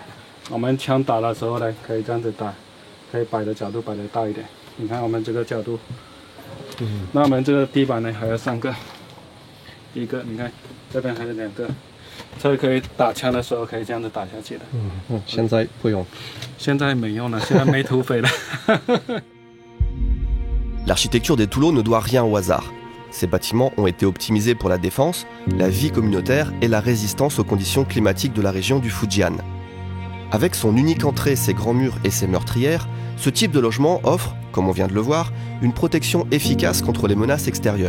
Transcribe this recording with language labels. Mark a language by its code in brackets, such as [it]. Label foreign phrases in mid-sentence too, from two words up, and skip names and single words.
[zh] 我们枪打的时候呢，可以这样子打，可以摆的角度摆得大一点。你看我们这个角度，那我们这个地板呢还有3个，一个你看这边还有2个。这可以打枪的时候可以这样子打下去的。现在不用。现在没用了，现在没土匪了。 [fr] L'architecture des toulots ne doit rien au hasard. Ces bâtiments ont été optimisés pour la défense, la vie communautaire et la résistance aux conditions climatiques de la région du Fujian. Avec son unique entrée, ses grands murs et ses meurtrières, ce type de logement offre, comme on vient de le voir, une protection efficace contre les menaces extérieures.